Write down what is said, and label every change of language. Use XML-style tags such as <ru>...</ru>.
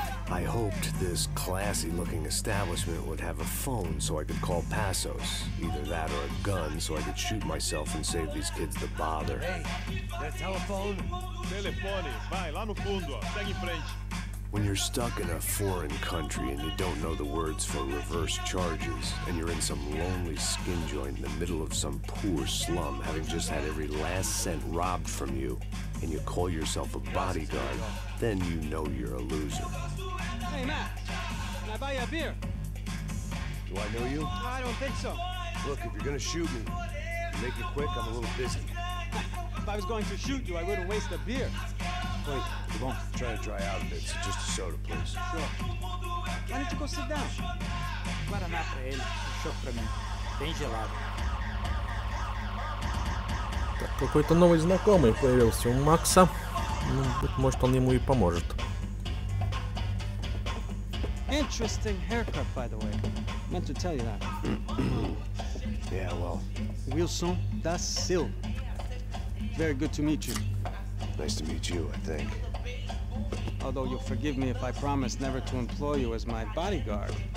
<en>I hoped this classy-looking establishment would have a phone so I could call Passos. Either that or a gun so I could shoot myself and save these kids the bother. Hey, that telephone?</en> <pt>Telefone, vai lá no fundo, ó. Segue em frente.</pt> <en>When you're stuck in a foreign country and you don't know the words for reverse charges, and you're in some lonely skin joint in the middle of some poor slum, having just had every last cent robbed from you, and you call yourself a bodyguard, then you know you're a loser. Hey, Matt. Can I buy you a beer? Do I know you? I don't think so. Look, if you're gonna shoot me, make it quick, I'm a little busy. If I was going to shoot you, I wouldn't waste a beer. Wait, come on, try to dry out a bit, so just a soda, please. Sure. Why don't you go sit down?</en> <pt>Guaraná pra ele, chopp pra mim. Bem gelado.</pt> <ru>Так, какой-то новый знакомый появился у Макса. Ну, быть может, он ему и поможет.</ru> <en>Interesting haircut, by the way. Meant to tell you that. Yeah, well, Wilson da Silva. Very good to meet you. nice to meet you, I think. Although you'll forgive me if I promise never to employ you as my bodyguard.</en>